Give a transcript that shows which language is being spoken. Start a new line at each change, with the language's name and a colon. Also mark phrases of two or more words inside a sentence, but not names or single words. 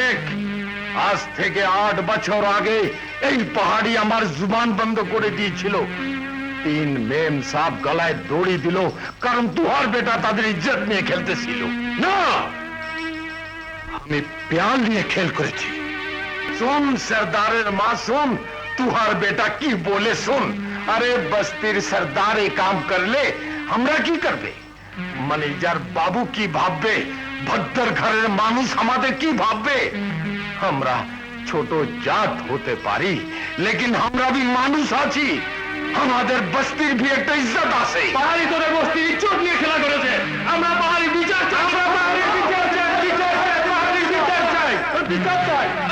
Bangla: আজ থেকে 8 বছর আগে এই পাহাড়ি আমার জুবান বন্ধ করে দিয়েছিল। 3 মেম সাহেব গলায় দড়ি দিল, কারণ তুহার বেটা তাদের ইজ্জত নিয়ে খেলতেছিল। না, আমি প্যার নিয়ে খেল করেছি। শুন সরদারের মা শুন, তুহার বেটা কী বলে শুন। আরে বস্তির সরদার এ কাম কর লে, হমরা কী করবে? ম্যানেজার বাবু কী ভাববে, ভদ্দর ঘরের মানুষ हमाদের কি ভাববে? আমরা ছোট জাত হতে পারি, लेकिन আমরা भी মানুষ আছি। আমাদের বস্তির भी একটা ইজ্জত আছে। পাহাড়ি তোরে বস্তি ইজ্জত নিয়ে খেলা করেছে। আমরা পাহাড়ি বিচার চাই, আমরা পাহাড়ি বিচার চাই, বিচার চাই, পাহাড়ি বিচার চাই, বিচার চাই।